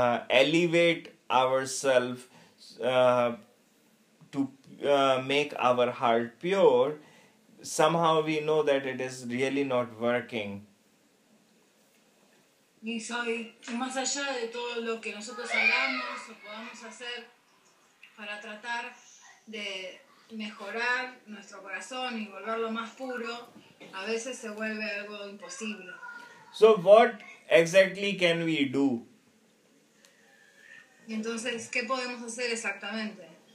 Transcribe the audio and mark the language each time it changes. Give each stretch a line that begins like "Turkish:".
English: elevate ourselves to make our heart pure, somehow we know that it is really not working.
Spanish: Y soy más allá de todo lo que nosotros hagamos o podamos hacer para tratar de mejorar nuestro corazón y volverlo más puro, a veces se vuelve algo imposible.
English: So what exactly can we do?
Spanish: Y entonces, ¿qué podemos hacer exactamente?